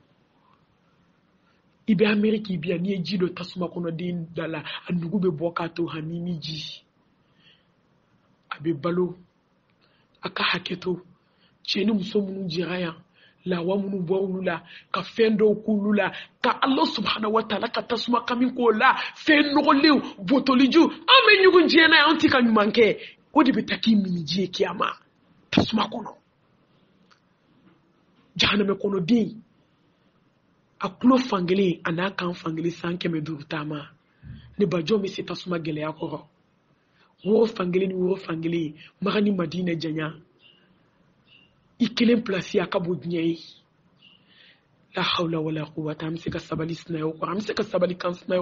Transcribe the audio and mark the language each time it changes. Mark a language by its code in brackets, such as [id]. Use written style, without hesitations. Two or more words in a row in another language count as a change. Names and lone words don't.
[bm] i bɛ Ameriki bi yan n'i ye ji dɔ tasuma kɔnɔ den da la a nugu bɛ bɔ k'a to hamimi ji a bɛ balo a ka hakɛ to cɛ ni muso minnu jɛra yan lawa minnu bɔ olu la ka fɛn dɔw k'olu la ka [ar] الله سبحانه وتعالى [bm] ka tasuma kami k'o la fɛn nɔgɔlenw botoliju an bɛ ɲugun diɲɛ na an tɛ ka ɲuman kɛ o de bɛ taa k'i mini ji ye kiyama tasuma kɔnɔ jahanama kɔnɔ den a tulo fankelen a n'a kan fankelen san 500 taama ne ba jɔn bɛ se tasuma gɛlɛya kɔrɔ woro fankelen ni woro fankelen maka ni Madina janya i kelen plasi a ka bon diɲɛ ye [ar] لا حول ولا قوة [bm] an bɛ se ka sabali sinayaw kɔrɔ an bɛ se ka sabali kan sinayaw